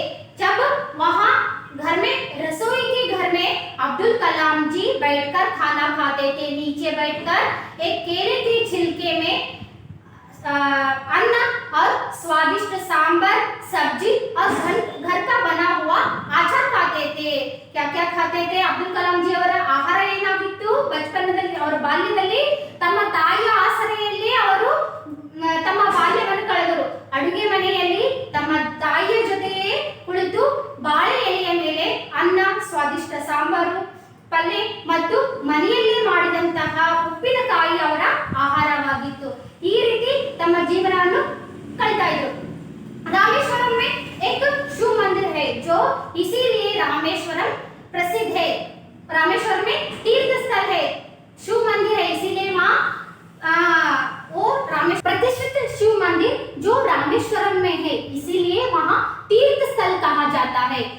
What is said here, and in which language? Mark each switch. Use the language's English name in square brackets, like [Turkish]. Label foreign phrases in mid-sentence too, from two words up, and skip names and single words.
[Hindi] जब वहाँ घर में रसोई के घर में अब्दुल कलाम जी बैठकर खाना खाते थे। नीचे बैठकर एक केले के छिलके में अन्न और स्वादिष्ट सांबर, सब्जी और घर का बना हुआ आचार खाते थे। क्या क्या खाते थे? अब्दुल कलाम जी [Kannada] ಅವರ ಆಹಾರ ಏನಾಗಿತ್ತು? ಬಚಪನದಲ್ಲಿ ಅವರ ಬಾಲ್ಯದಲ್ಲಿ ತಮ್ಮ ತಾಯಿಯ ಆಸರೆಯಲ್ಲಿ ಅವರು ತಮ್ಮ ಬಾಲ್ಯವನ್ನು ಕಳೆದರು। ಅಡುಗೆ ಮನೆಯಲ್ಲಿ ತಮ್ಮ ತಾಯಿಯ ಜೊತೆಯೇ ಕುಳಿತು ಬಾಳೆ ಎಲೆಯ ಮೇಲೆ ಅನ್ನ, ಸ್ವಾದಿಷ್ಟ ಸಾಂಬಾರು, ಪಲ್ಯ ಮತ್ತು ಮನೆಯಲ್ಲಿ ಮಾಡಿದಂತಹ ಉಪ್ಪಿನಕಾಯಿ ಅವರ ಆಹಾರವಾಗಿತ್ತು। ಈ ರೀತಿ ತಮ್ಮ ಜೀವನವನ್ನು ಕಳೀತಾ ಇದ್ರು। [Hindi] रामेश्वरम में एक शिव मंदिर है जो इसीलिए रामेश्वरम प्रसिद्ध है। रामेश्वरम में तीर्थ स्थल है, शिव मंदिर है, इसीलिए वहाँ वो रामेश्वर प्रतिष्ठित शिव मंदिर जो रामेश्वरम में है, इसीलिए वहाँ तीर्थ स्थल कहा जाता है।